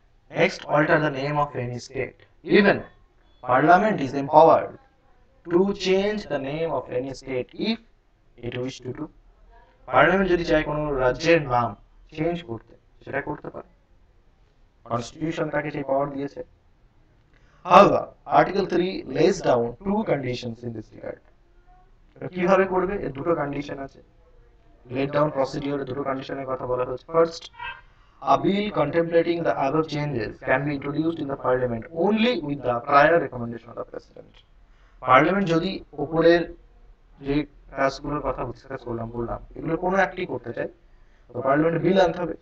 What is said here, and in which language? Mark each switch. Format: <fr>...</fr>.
<en>Next, alter the name of any state। Even Parliament is empowered to change the name of any state if it wish to do।</en> <bn>Parliament যদি চায় কোনো রাজ্যের নাম change করতে সেটা করতে পারে, কনস্টিটিউশন তাকে সেই পাওয়ার দিয়েছে।</bn> <en>However, Article 3 lays down two conditions in this regard।</en> <bn>কিভাবে করবে এর দুটো কন্ডিশন আছে।</bn> <en>laid down প্রসিডিওরে</en> <bn>দুটো কন্ডিশনের কথা বলা হয়েছে।</bn> <en>First, a bill contemplating the above changes can be introduced in the parliament only with the prior recommendation of the president।</en> <bn>Parliament যদি উপরের যে কাজগুলোর কথা ডিসকাস বললাম এগুলো কোনো একটি করতে চায় তো পার্লামেন্টে বিল আনতে হবে।</bn>